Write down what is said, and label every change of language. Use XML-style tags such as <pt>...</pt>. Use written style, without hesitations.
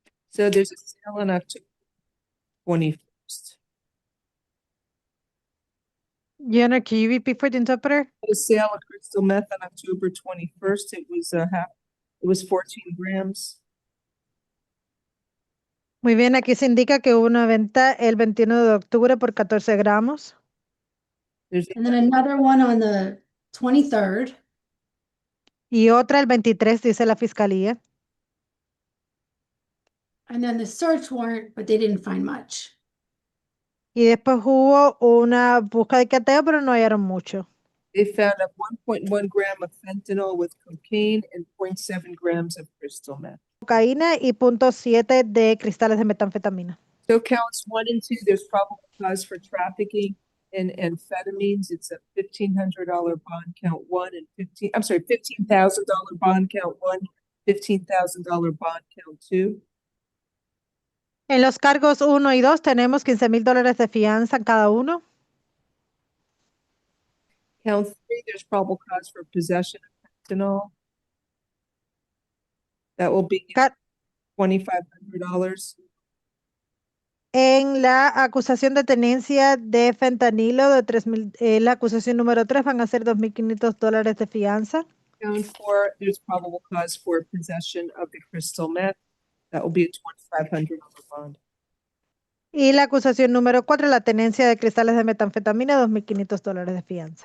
<en>So there's a sale on October 21st. Your Honor, can you repeat for the interpreter? A sale of crystal meth on October 21st. It was 14 grams.</en> <es>Muy bien, aquí se indica que hubo una venta el 21 de octubre por 14 gramos.</es> <en>And then another one on the 23rd.</en> <es>Y otra el 23, dice la fiscalía.</es> <en>And then the search warrant, but they didn't find much.</en> <es>Y después hubo una busca de cateo, pero no hallaron mucho.</es> <en>They found a 1.1 gram of fentanyl with cocaine and 0.7 grams of crystal meth.</en> <es>Cocaína y 0.7 de cristales de metanfetamina.</es> <en>So counts 1 and 2, there's probable cause for trafficking in amphetamines. It's a $1,500 bond count 1 and $15,000 bond count 1, $15,000 bond count 2.</en> <es>En los cargos 1 y 2 tenemos $15,000 de fianza en cada uno.</es> <en>Count 3, there's probable cause for possession of fentanyl. That will be $2,500.</en> <es>En la acusación de tenencia de fentanilo de 3,000, la acusación número 3 van a ser $2,500 de fianza.</es> <en>Count 4, there's probable cause for possession of the crystal meth. That will be a $2,500 bond.</en> <es>Y la acusación número 4, la tenencia de cristales de metanfetamina, $2,500 de fianza.</es>